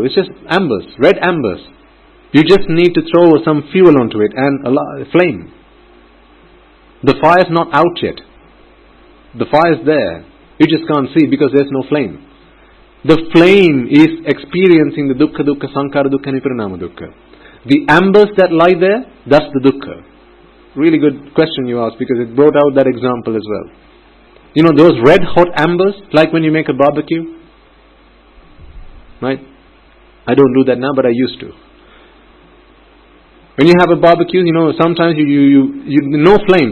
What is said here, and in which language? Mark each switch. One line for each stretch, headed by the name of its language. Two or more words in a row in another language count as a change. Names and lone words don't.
English: It's just ambers, red ambers. You just need to throw some fuel onto it and a flame. The fire's not out yet. The fire's there. You just can't see because there's no flame. The flame is experiencing the
Pali: dukkha dukkha, sankhara dukkha and viparinama dukkha.
English: The ambers that lie there, that's the dukkha. Really good question you asked, because it brought out that example as well. Those red hot ambers, like when you make a barbecue, right? I don't do that now, but I used to. When you have a barbecue, sometimes you no flames.